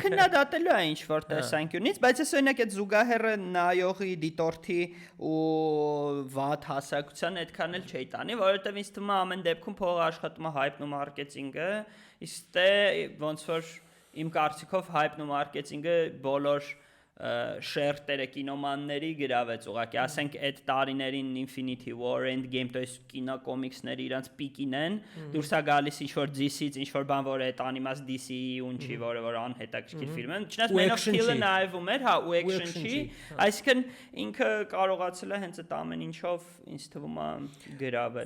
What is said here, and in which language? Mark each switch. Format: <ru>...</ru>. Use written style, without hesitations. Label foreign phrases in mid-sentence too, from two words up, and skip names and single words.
<hy>իսկ քննադատելու է ինչ որ տեսանկյունից, բայց ես օրինակ այդ զուգահեռը նայողի դիտորդի ու վատ հասարակության այդքան էլ չէի տանի, որովհետև ինձ թվում է ամեն դեպքում փողը աշխատում է հայպն ու մարքեթինգը, իսկ դե ոնց որ իմ կարծիքով hype-ն ու մարքեթինգը բոլոր շերտերը կինոմանների գրավեց ուղղակի, ասենք այդ տարիներին Infinity War, Endgame,</hy> <ru>то есть</ru> <hy>կինոկոմիքսները իրանց պիկին են, դուրս է գալիս ինչ-որ DC-ից, ինչ-որ բան, որը այդ անիմաց DC-ի ունչի, որը անհետաքրքիր ֆիլմ է, չնայած Man of Steel-ը նայվում էր, հա, ու action չի, այսինքն ինքը կարողացել է հենց այդ ամեն ինչով ինձ թվում է գրավել։</hy>